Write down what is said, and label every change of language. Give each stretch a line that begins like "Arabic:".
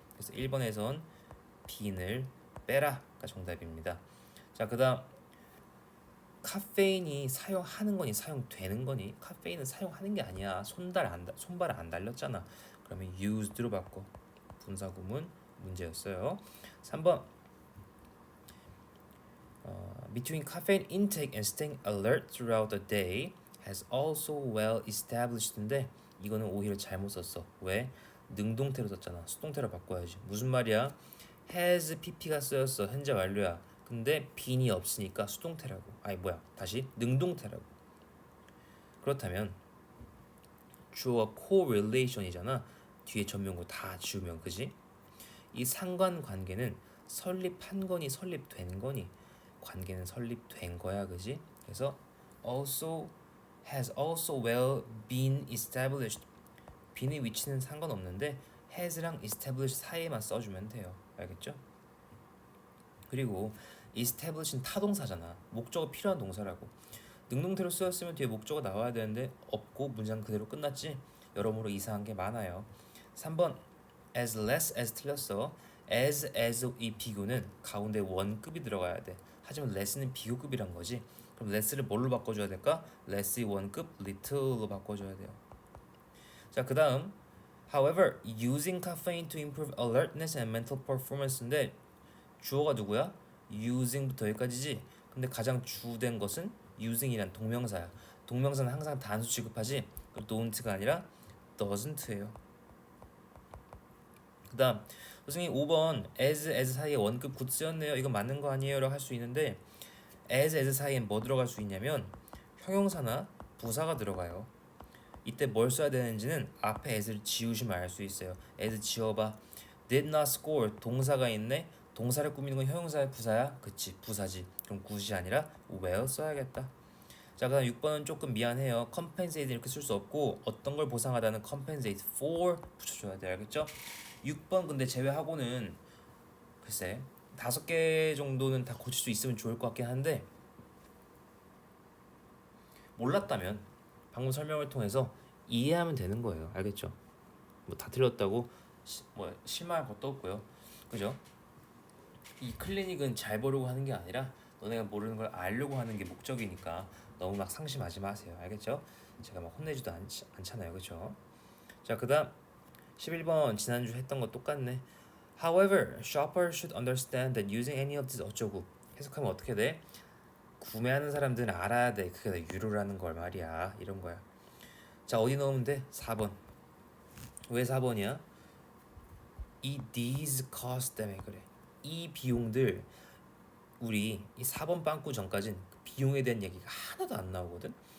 Korean: 그래서 1번에선 bene을 빼라가 정답입니다. 자, 그다음 카페인이 사용하는 거니 사용되는 거니? 카페인은 사용하는 게 아니야. 손발을 안 달렸잖아. 그러면 used로 바꿔. 분사구문 문제였어요.
English: 3번 Between caffeine intake and staying alert throughout the day has also well established.
Korean: 인데 이거는 오히려 잘못 썼어. 왜? 능동태로 썼잖아. 수동태로 바꿔야지. 무슨 말이야? has pp가 쓰였어. 현재 완료야. 근데 bene이 없으니까 수동태라고. 아니 뭐야? 다시 능동태라고. 그렇다면 주어가 correlation이잖아. 뒤에 전명구 다 지우면 그지? 이 상관관계는 설립한 거니 설립된 거니? 관계는 설립된 거야, 그지? 그래서
English: also has also well been established.
Korean: bene의 위치는 상관없는데 has랑 establish 사이에만 써주면 돼요. 알겠죠? 그리고 establish는 타동사잖아. 목적어 필요한 동사라고. 능동태로 쓰였으면 뒤에 목적어 나와야 되는데 없고 문장 그대로 끝났지. 여러모로 이상한 게 많아요. 3번 as less as 틀렸어. as 이 비교는 가운데 원급이 들어가야 돼. 하지만 less는 비교급이란 거지. 그럼 less를 뭘로 바꿔줘야 될까? less의 원급 little로 바꿔줘야 돼요. 자, 그 다음
English: However, using caffeine to improve alertness and mental performance
Korean: 인데 주어가 누구야? using부터 여기까지지. 근데 가장 주된 것은 using이란 동명사야. 동명사는 항상 단수 취급하지. don't가 아니라 doesn't예요. 그 다음 선생님 5번 as 사이에 원급 굿 쓰였네요. 이거 맞는 거 아니에요? 라고 할 수 있는데 as 사이에 뭐 들어갈 수 있냐면 형용사나 부사가 들어가요. 이때 뭘 써야 되는지는 앞에 as를 지우시면 알 수 있어요. as 지워봐.
English: did not score
Korean: 동사가 있네. 동사를 꾸미는 건 형용사야 부사야? 그치 부사지. 그럼 굿이 아니라 well 써야겠다. 자, 그다음 6번은 조금 미안해요. compensate 이렇게 쓸 수 없고 어떤 걸 보상하다는 compensate for 붙여줘야 돼. 알겠죠? 6번 근데 제외하고는 글쎄 5개 정도는 다 고칠 수 있으면 좋을 것 같긴 한데 몰랐다면 방금 설명을 통해서 이해하면 되는 거예요. 알겠죠? 뭐 다 틀렸다고 뭐 실망할 것도 없고요. 그죠? 이 클리닉은 잘 보려고 하는 게 아니라 너네가 모르는 걸 알려고 하는 게 목적이니까 너무 막 상심하지 마세요. 알겠죠? 제가 막 혼내지도 않잖아요. 그렇죠? 자, 그다음 11번 지난주 했던 거 똑같네.
English: However, shoppers should understand that using any of these
Korean: 어쩌고 해석하면 어떻게 돼? 구매하는 사람들은 알아야 돼. 그게 다 유료라는 걸 말이야. 이런 거야. 자, 어디 넣으면 돼? 4번. 왜 4번이야? 이 these cost 때문에 그래. 이 비용들 우리 이 4번 빵꾸 전까진 비용에 대한 얘기가 하나도 안 나오거든.